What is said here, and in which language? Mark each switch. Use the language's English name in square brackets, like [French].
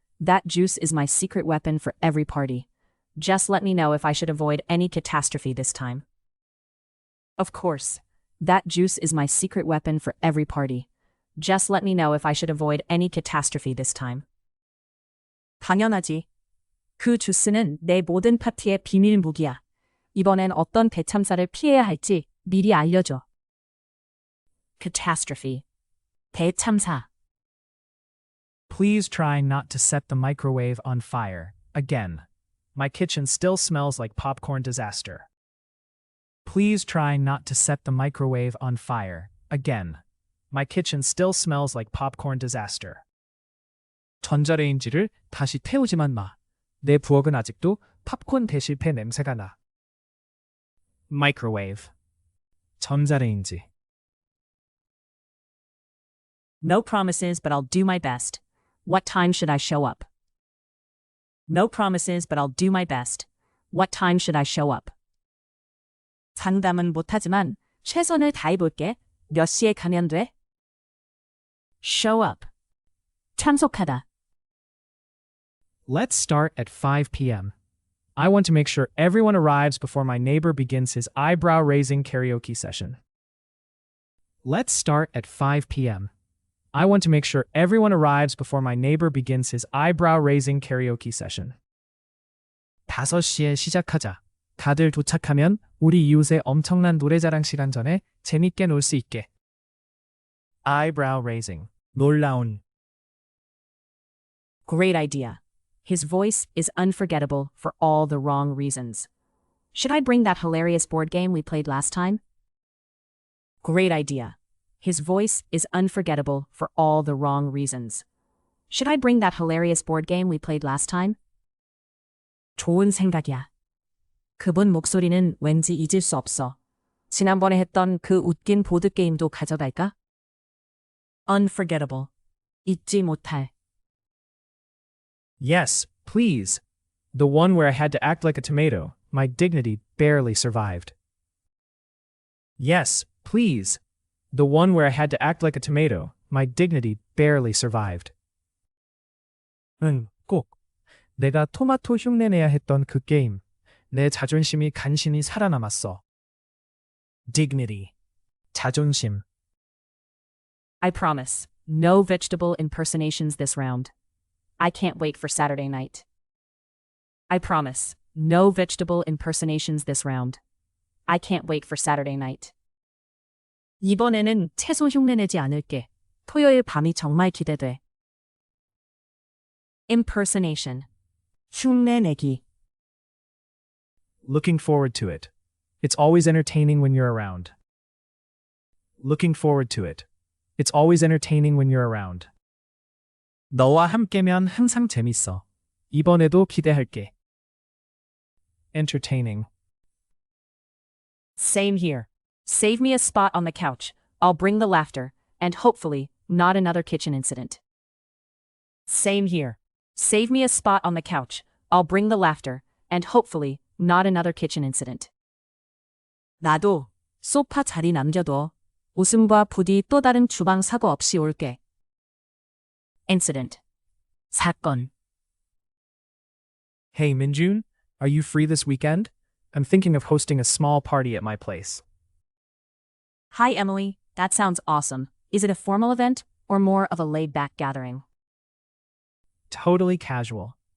[English] That juice is my secret weapon for every party. Just let me know if I should avoid any catastrophe this time. Of course. That juice is my secret weapon for every party. Just let me know if I should avoid any catastrophe this time. [Korean] 당연하지. 그 주스는 내 모든 파티의 비밀 무기야. 이번엔 어떤 대참사를 피해야 할지 미리 알려줘. [English] Catastrophe. 대참사. Please try not to set the microwave on fire. Again. My kitchen still smells like popcorn disaster. Please try not to set the microwave on fire. Again. My kitchen still smells like popcorn disaster. [Korean] 전자레인지를 다시 태우지만 마. 내 부엌은 아직도 팝콘 대실패 냄새가 나. [English] Microwave. 전자레인지. No promises, but I'll do my best. What time should I show up? No promises, but I'll do my best. What time should I show up? [Korean] 장담은 못하지만 최선을 다해볼게. 몇 시에 가면 돼? [English] Show up. [Korean] 참석하다. [English] Let's start at 5 p.m. I want to make sure everyone arrives before my neighbor begins his eyebrow-raising karaoke session. Let's start at 5 p.m. I want to make sure everyone arrives before my neighbor begins his eyebrow-raising karaoke session. [Korean] 5시에 시작하자. 다들 도착하면 우리 이웃의 엄청난 노래자랑 시간 전에 재밌게 놀 수 있게. [English] Eyebrow-raising. 놀라운. Great idea. His voice is unforgettable for all the wrong reasons. Should I bring that hilarious board game we played last time? Great idea. His voice is unforgettable for all the wrong reasons. Should I bring that hilarious board game we played last time? [Korean] 좋은 생각이야. 그분 목소리는 왠지 잊을 수 없어. 지난번에 했던 그 웃긴 보드게임도 가져갈까? [English] Unforgettable. 잊지 못할. Yes, please. The one where I had to act like a tomato. My dignity barely survived. Yes, please. The one where I had to act like a tomato. My dignity barely survived. [Korean] 응, 꼭. 내가 토마토 흉내내야 했던 그 게임. 내 자존심이 간신히 살아남았어. [English] Dignity. 자존심. I promise. No vegetable impersonations this round. I can't wait for Saturday night. I promise. No vegetable impersonations this round. I can't wait for Saturday night. [Korean] 이번에는 채소 흉내내지 않을게. 토요일 밤이 정말 기대돼. [English] Impersonation. 흉내내기. Looking forward to it. It's always entertaining when you're around. Looking forward to it. It's always entertaining when you're around. [Korean] 너와 함께면 항상 재밌어. 이번에도 기대할게. Entertaining. [English] Same here. Save me a spot on the couch. I'll bring the laughter, and hopefully, not another kitchen incident. Same here. Save me a spot on the couch. I'll bring the laughter, and hopefully, not another kitchen incident. [Korean] 나도 소파 자리 남겨둬. 웃음과 부디 또 다른 주방 사고 없이 올게. [English] Incident. 사건. Hey, Minjun, are you free this weekend? I'm thinking of hosting a small party at my place. Hi, Emily. That sounds awesome. Is it a formal event or more of a laid-back gathering? Totally casual.